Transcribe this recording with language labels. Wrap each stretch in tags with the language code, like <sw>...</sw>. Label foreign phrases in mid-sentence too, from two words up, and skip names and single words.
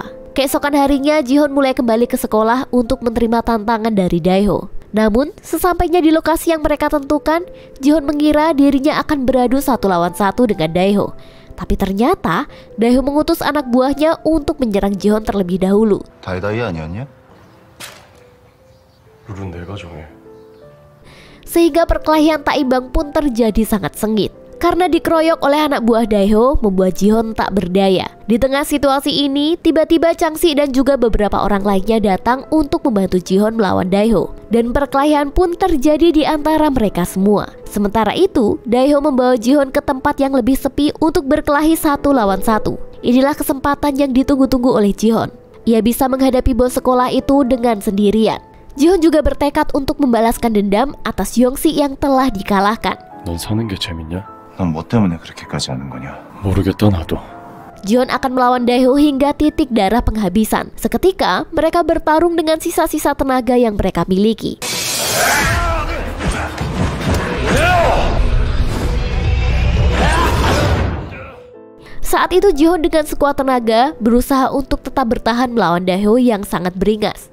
<id>Keesokan harinya Ji-hoon mulai kembali ke sekolah untuk menerima tantangan dari Dae-ho. Namun, sesampainya di lokasi yang mereka tentukan, Ji-hoon mengira dirinya akan beradu 1 lawan 1 dengan Dae-ho. Tapi ternyata Daeho mengutus anak buahnya untuk menyerang Ji-hoon terlebih dahulu.</id> <ko>다이다이 아니었냐? 룰은 내가 정해.</ko> <id>Sehingga perkelahian tak imbang pun terjadi sangat sengit. Karena dikeroyok oleh anak buah Daeho, membuat Ji-hoon tak berdaya. Di tengah situasi ini, tiba-tiba Chang-si dan juga beberapa orang lainnya datang untuk membantu Ji-hoon melawan Daeho. Dan perkelahian pun terjadi di antara mereka semua. Sementara itu, Daeho membawa Ji-hoon ke tempat yang lebih sepi untuk berkelahi 1 lawan 1. Inilah kesempatan yang ditunggu-tunggu oleh Ji-hoon. Ia bisa menghadapi bos sekolah itu dengan sendirian. Ji-hoon juga bertekad untuk membalaskan dendam atas Yong-si yang telah dikalahkan.</id> <ko>넌 사는 게 재밌냐? 넌 뭐 때문에 그렇게까지 하는 거냐? 모르겠다 나도.</ko> <id>Ji-hoon akan melawan Daeho hingga titik darah penghabisan. Seketika, mereka bertarung dengan sisa-sisa tenaga yang mereka miliki. Saat itu Ji-hoon dengan sekuat tenaga berusaha untuk tetap bertahan melawan Daeho yang sangat beringas.</id>